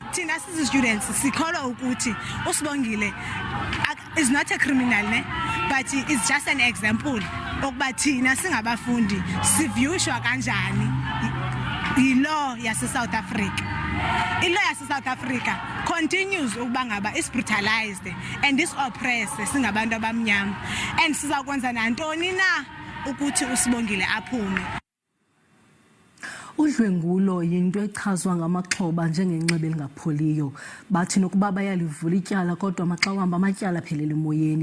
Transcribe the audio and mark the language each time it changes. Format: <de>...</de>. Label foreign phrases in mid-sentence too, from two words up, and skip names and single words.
<xh>thina students sikholwa ukuthi uSibongile</xh> <en>is not a criminal,</en> <xh>ne?</xh> <en>But it's just an example</en> <xh>okuba thina singabafundi sivyushwa kanjani ilaw yase South Africa. Ilaw yase South Africa continues ukuba ngaba</xh> <en>is brutalized and is oppressed</en> <xh>singabantu abamnyama, and sizakwenza nantoni na ukuthi uSibongile aphume. Udlwengulo yinto echazwa ngamaxhoba njengenxeba elingapholiyo. Bathi nokuba bayalivula ityala kodwa maxa wambi amatyala aphelel'emoyeni.</xh>